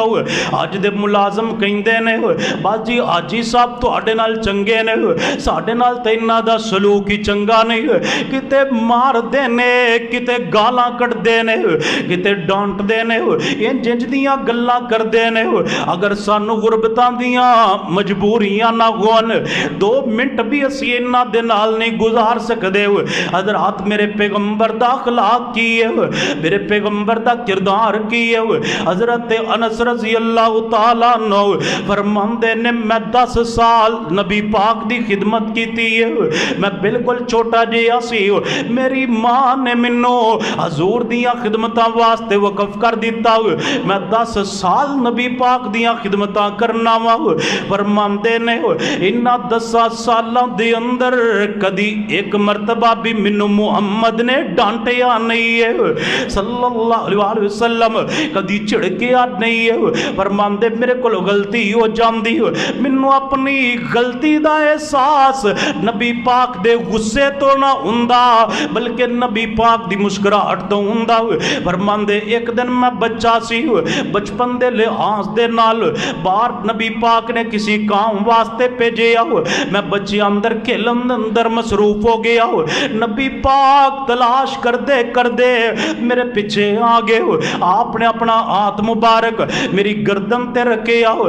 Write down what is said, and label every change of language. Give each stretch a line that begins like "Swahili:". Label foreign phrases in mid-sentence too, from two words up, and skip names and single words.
Punjabi: اج دے ملازم کہندے نے، باجی حاجی صاحب تہاڈے نال چنگے نے، ساڈے نال تے انہاں دا سلوک ہی چنگا نہیں، کتے ماردے نے، کتے گالاں کڈھدے نے، کتے ڈانٹدے نے، اینج دیاں گلاں کردے نے. اگر سانوں غربتاں دیاں مجبوری نہ ہون، 2 منٹ وی اسی انہاں دے نال نہیں گزار سکدے. حضرات میرے پیغمبر دا اخلاق کی ہے، میرے پیغمبر دا کردار کی ہے. حضرت انس
Arabic: رضي الله تعالى عنه
Punjabi: فرماندے نے، میں 10 سال نبی پاک دی خدمت کی ہے، میں بالکل چھوٹا جیہا سی، میری ماں نے مینوں حضور دیاں خدمتاں واسطے وقف کر دتا، میں 10 سال نبی پاک دیاں خدمتاں کرنا واں. فرماندے نے، انہاں 10 سالاں دے اندر کدی اک مرتبہ وی مینوں محمد نے ڈانٹیا نہیں ہے,
Arabic: صلى الله عليه وسلم
Punjabi: کدی جھڑکیا نہیں ہے. فرماندے میرے کولوں غلطی ہو جاتی، مینوں اپنی غلطی دا احساس نبی پاک دے غصے توں نہ ہندا، بلکہ نبی پاک دی مسکراہٹ توں ہندا. فرماندے اک دن میں بچہ سی، بچپن دے لحاظ دے نال باہر نبی پاک نے کسی کم واسطے بھیجے آو، میں بچے اندر کھیلن اندر مصروف ہو گیا، نبی پاک تلاش کردے کردے میرے پچھے آ گئے، آپ نے اپنا ہتھ مبارک میری گردن تے رکھے آو.